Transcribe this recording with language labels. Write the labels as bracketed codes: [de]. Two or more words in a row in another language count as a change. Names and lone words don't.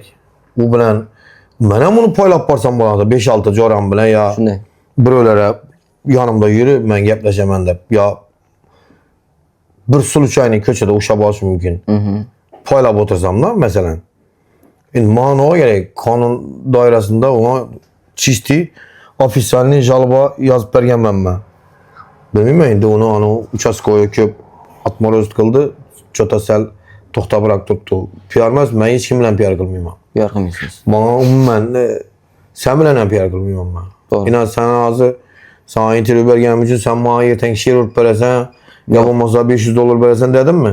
[uz] U bilan men ham uni poylab borsam bo'ladi 5-6 joram bilan yo shunday. Birovlar yonimda yurib men gaplashaman deb yo bir случайный ko'chada ushlab olish mumkin. Poylab o'tirsam-da, masalan. Endi mana nima kerak? Qonun doirasida uni [ru] чистый официальный жалоба [uz] yozib berganman men. Bilmayman, endi uni uchastkoga ko'p atmoroz qildi, chota sal to'xtabroq turibdi. PR emas, men hech kim bilan PR qilmayman. PR qilmaysiz. Men umuman sen bilan ham PR qilmayman men. Ina sen hozir sana intervyu berganim uchun sen menga ertaga she'r urib berasan, yo bo'lmasa $500 berasan dedimmi?